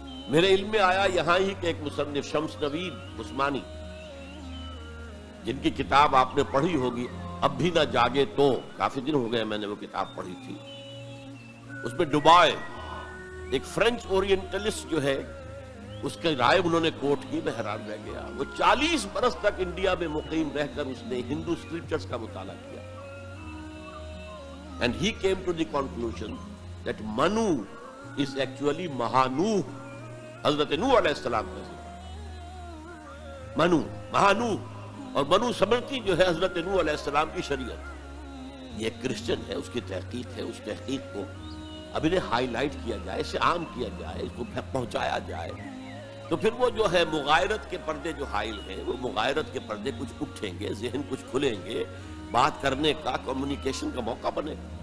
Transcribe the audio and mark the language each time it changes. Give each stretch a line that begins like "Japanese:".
Urdu: میرے علم میں آیا یہاں ہی کہ ایک مصنف شمس نوید عثمانی، جن کی کتاب آپ نے پڑھی ہوگی اب بھی نہ جاگے تو، کافی دن ہو گئے میں نے وہ کتاب پڑھی تھی. اس میں ڈوبائے ایک فرینچ اورینٹلسٹ جو ہے، اس کی رائے انہوں نے کوٹ کی. میں حیران رہ گیا. وہ 40 برس تک انڈیا میں مقیم رہ کر اس نے ہندو اسکرپچرز کا مطالعہ کیا.
English: And he came to the conclusion that Manu is actually Mahanuh,
Urdu: حضرت نوح علیہ السلام کا ذکر. منو، مہانوح، اور منو سمرتی جو ہے حضرت نوح علیہ السلام کی شریعت. یہ ایک کرسچن ہے، اس کی تحقیق ہے. اس تحقیق کو اب انہیں ہائی لائٹ کیا جائے، اسے عام کیا جائے، اس کو پہنچایا جائے. تو پھر وہ جو ہے مغایرت کے پردے جو حائل ہیں، وہ مغایرت کے پردے کچھ اٹھیں گے، ذہن کچھ کھلیں گے، بات کرنے کا، کمیونیکیشن کا موقع بنے.